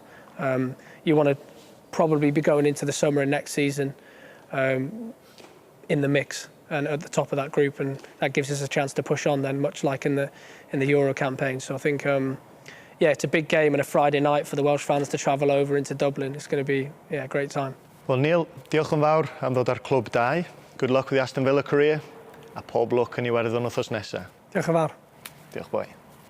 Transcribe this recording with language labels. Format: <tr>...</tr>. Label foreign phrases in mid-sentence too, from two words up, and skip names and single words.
<en>You want to probably be going into the summer and next season in the mix. and at the top of that group, and that gives us a chance to push on then, much like in the Euro campaign. So I think, yeah, it's a big game and a Friday night for the Welsh fans to travel over into Dublin. It's going to be, yeah, a great time. Well,</en> <cy>Neil, diolch yn fawr am ddod ar clwb 2.</cy> <en>Good luck with the Aston Villa career,</en> <cy>a pob lwc yn Iwerddon wythnos nesaf. Diolch yn fawr. Diolch boi.</cy>